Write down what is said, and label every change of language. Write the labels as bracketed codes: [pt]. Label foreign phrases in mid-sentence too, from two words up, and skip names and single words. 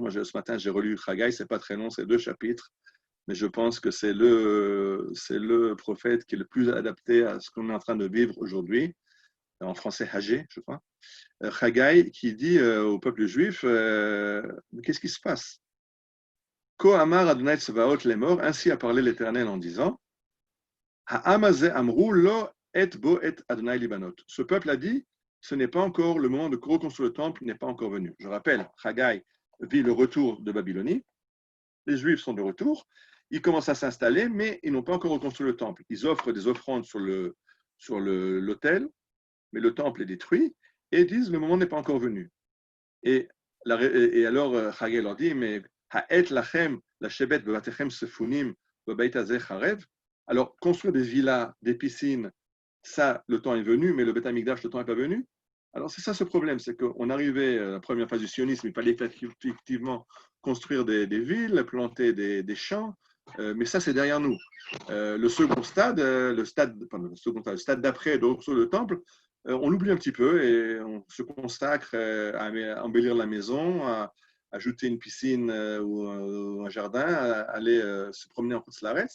[fr] Moi, ce matin, j'ai relu Haggai, c'est pas très long, c'est 2 chapitres. Mais je pense que c'est le prophète qui est le plus adapté à ce qu'on est en train de vivre aujourd'hui, en français Haggai, je crois. Haggai qui dit au peuple juif, qu'est-ce qui se passe? [he] כה אמר ה׳ צבאות לאמר, [fr] ainsi a parlé l'Éternel en disant, [he] העם הזה אמרו לא עת בא עת ה׳ להבנות. [fr] Ce peuple a dit, ce n'est pas encore le moment de reconstruire le temple, n'est pas encore venu. Je rappelle, Haggai vit le retour de Babylonie. Les Juifs sont de retour. Ils commencent à s'installer, mais ils n'ont pas encore reconstruit le temple. Ils offrent des offrandes sur l'autel, mais le temple est détruit, et disent le moment n'est pas encore venu. Et alors, Haggai leur dit, mais [he] העת לכם לשבת בבתיכם ספונים בבית הזה חרב. [fr] Alors, construire des villas, des piscines, ça, le temps est venu, mais le [he] בית המקדש, [fr] le temps n'est pas venu. Alors, c'est ça ce problème, c'est qu'on arrivait à la première phase du sionisme, il fallait effectivement construire des villes, planter des champs, mais ça, c'est derrière nous. Le second stade, le stade d'après, donc sur le temple, on l'oublie un petit peu et on se consacre à embellir la maison, à ajouter une piscine ou un jardin, à aller se promener en Khutzlaretz.